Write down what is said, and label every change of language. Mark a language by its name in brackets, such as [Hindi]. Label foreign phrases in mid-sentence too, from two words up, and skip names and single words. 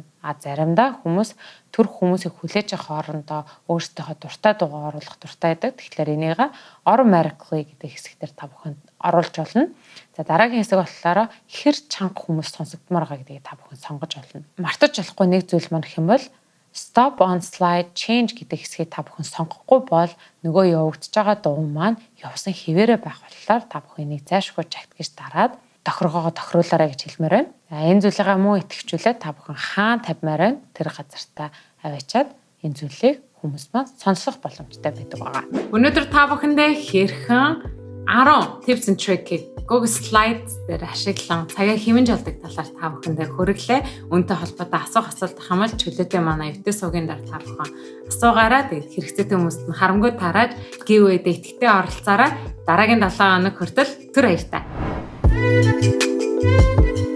[Mongolian] Заримдаа хүмүүс төр хүмүүсийг хүлээж авах хоорондоо өөрсдийнхөө дуртай дуугаа оруулах дуртай байдаг. Тэгэхээр энийг automatically гэдэг хэсгээр та бүхэнд оруулж болно. За дараагийн хэсэг болохоор хэр чанга хүмүүс сонсогдмоор байгаа гэдгийг та бүхэн сонгож болно. Мартаж болохгүй нэг зүйл маань гэх юм бол [English] stop on slide change [Mongolian] гэдэг хэсгийг та бүхэн сонгохгүй бол нөгөө явагдаж байгаа дуу маань явсан хэвээрээ байх болохоор та бүхэн энийг зайлшгүй чагт гэж дараад тохиргоогоо тохируулаарай гэж хэлмээр байна. Энэ зүйлээ мөн итгэжүүлээд та бүхэн хаана тавьмаар байна тэр газартаа аваачаад энэ зүйлийг хүмүүс маань сонсох боломжтой байдаг байгаа. Өнөөдөр та бүхэндээ хэрхэн 10 [English] tips and trick- [Mongolian] ийг Google Slides дээр ашиглан цагаа хэмнэж олдог талаар та бүхэндээ хүргэлээ. Үүнтэй холбоотой асуулт хамаалж чөлөөтэй манай YouTube сувгийн дараа та бүхэн асуугаараа тэгээд хэрэгцээтэй хүмүүст нь харамгүй тарааж giveaway-д итгэвтэй оролцоорой. Дараагийн 7 хоног хүртэл түр баяртай.